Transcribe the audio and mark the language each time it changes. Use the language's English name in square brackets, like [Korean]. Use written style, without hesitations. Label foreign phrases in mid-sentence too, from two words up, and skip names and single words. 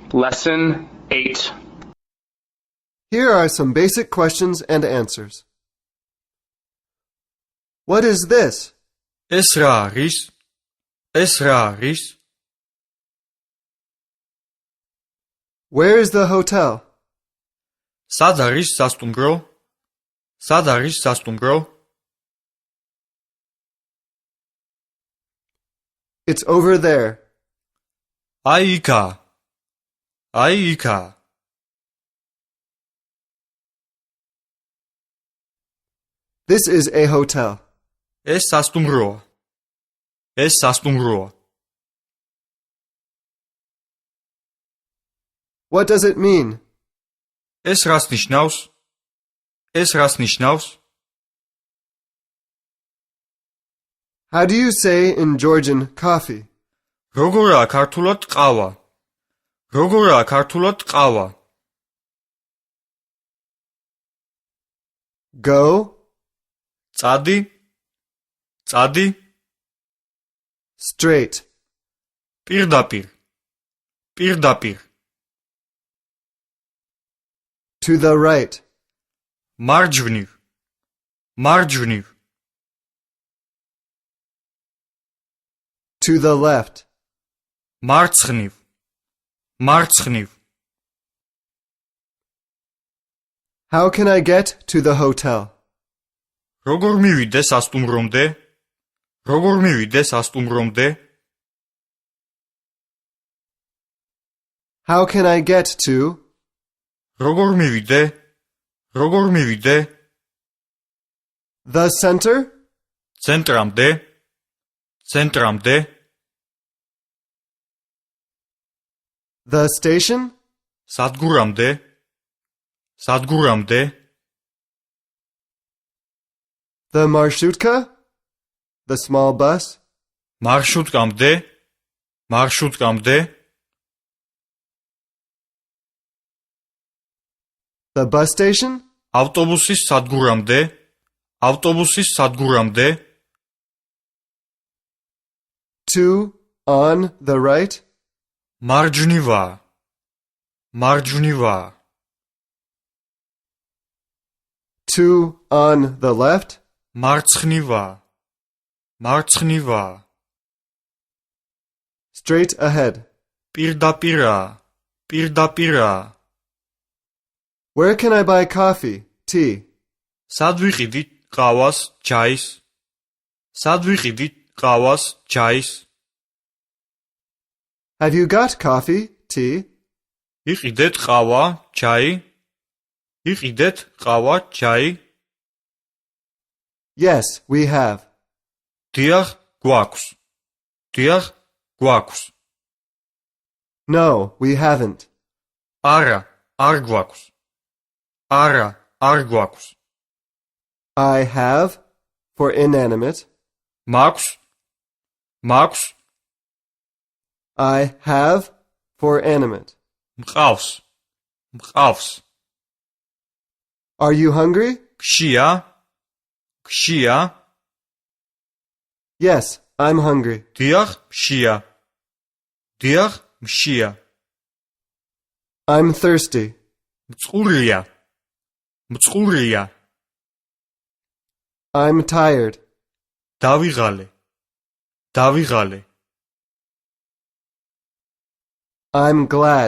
[English] Lesson 8. Here are some basic questions and answers. What is this? [Georgian] ეს რა არის? ეს რა არის? [English] Where is the hotel? [Georgian] სად არის სასტუმრო? სად არის სასტუმრო? [English] It's over there. [Georgian] აი იქა. აი იქა. [English] This is a hotel. [Georgian] ეს სასტუმროა. ეს სასტუმროა. [English] What does it mean? [Georgian] ეს რას ნიშნავს? ეს რას ნიშნავს? [English] How do you say in Georgian coffee? [Georgian] როგორაა ქართულად ყავა? როგორაა ქართულად ყავა? [English] Go, [Georgian] წადი? წადი? [English] straight, [Georgian] პირდაპირ. პირდაპირ. [English] to the right, [Georgian] მარჯვნივ. მარჯვნივ. [English] to the left, [Georgian] მარცხნივ. მარცხნივ. [English] How can I get to the hotel? [Georgian] როგორ მივიდე სასტუმრომდე? როგორ მივიდე სასტუმრომდე? [English] How can I get to? [Georgian] როგორ მივიდე? როგორ მივიდე? [English] The center? [Georgian] ცენტრამდე? ცენტრამდე? [English] The station? [Georgian] სადგურამდე? სადგურამდე? [English] The marshutka? The small bus? [Georgian] მარშრუტკამდე? მარშრუტკამდე? [English] The bus station? [Georgian] ავტობუსის სადგურამდე? ავტობუსის სადგურამდე? [English] To, on the right? [Georgian] მარჯვნივა. მარჯვნივა. [English] To, on the left? [Georgian] მარცხნივა. მარცხნივა. [English] Straight ahead. [Georgian] პირდაპირა. პირდაპირა. [English] Where can I buy coffee, tea? [Georgian] სად ვიყიდით ყავას, ჩაის? სად ვიყიდით ყავას, ჩაის? [English] Have you got coffee, tea? [Georgian] იყიდეთ ყავა, ჩაი? იყიდეთ ყავა, ჩაი? [English] Yes, we have. [Georgian] დიახ, გვაქვს. დიახ, გვაქვს. [English] No, we haven't. [Georgian] არა, არ გვაქვს. არა, არ გვაქვს. [English] I have, for inanimate. [Georgian] მაქვს. მაქვს. [English] I have, for animate. [Georgian] მყავს. მყავს. [English] Are you hungry? [Georgian] გშია? გშია? [English] Yes, I'm hungry. [Georgian] დიახ, მშია. დიახ, მშია. [English] I'm thirsty. [Georgian] მწყურია. მწყურია. [English] I'm tired. [Georgian] დავიღალე. დავიღალე. [English] I'm glad.